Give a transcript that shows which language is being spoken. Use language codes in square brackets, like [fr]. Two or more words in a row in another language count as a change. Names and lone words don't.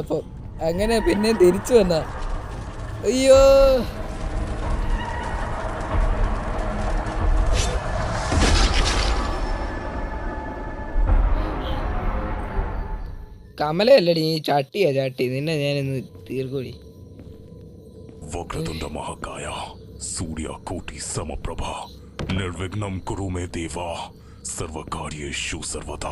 [ml] അപ്പം അങ്ങനെ പിന്നെ തിരിച്ചു വന്ന. അയ്യോ കമലയല്ലടി, നീ ചട്ടിയാ ചട്ടി. നിന്നെ ഞാനിന്ന് തീർക്കൂടി. [sa] वक्रतुंड महाकाय सूर्यकोटि समप्रभा निर्विघ्नं कुरु मे देवा सर्वकार्येषु सर्वदा.